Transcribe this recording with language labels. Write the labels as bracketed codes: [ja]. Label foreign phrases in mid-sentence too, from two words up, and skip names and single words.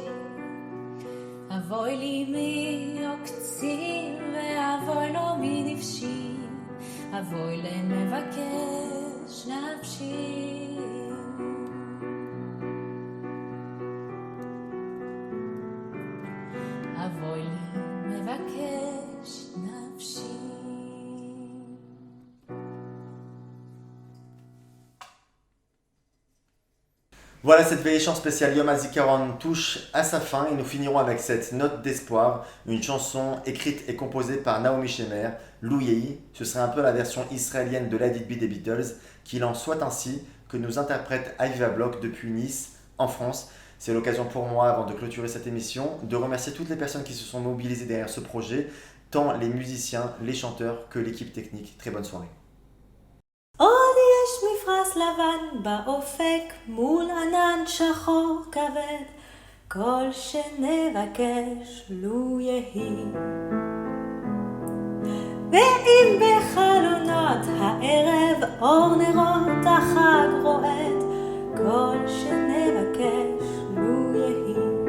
[he] אבוי לי מי עוקצים ואבוי לו מי נפשי, אבוי לי מבקש נפשי. אבוי לי מבקש נפשי. [fr] Voilà, cette Veilléchant spéciale Yom HaZikaron touche à sa fin et nous finirons avec cette note d'espoir, une chanson écrite et composée par Naomi Shemer, Lou Yehi. Ce serait un peu la version israélienne de Let It Be des Beatles, qu'il en soit ainsi, que nous interprète Aviva Block depuis Nice, en France. C'est l'occasion pour moi, avant de clôturer cette émission, de remercier toutes les personnes qui se sont mobilisées derrière ce projet, tant les musiciens, les chanteurs que l'équipe technique. Très bonne soirée. [he] עוד יש מפרש לבן באופק מול ענן שחור כבד, כל שנבקש לו יהי. ואם בחלונות הערב אור נרות החג רועד, כל שנבקש לו יהי.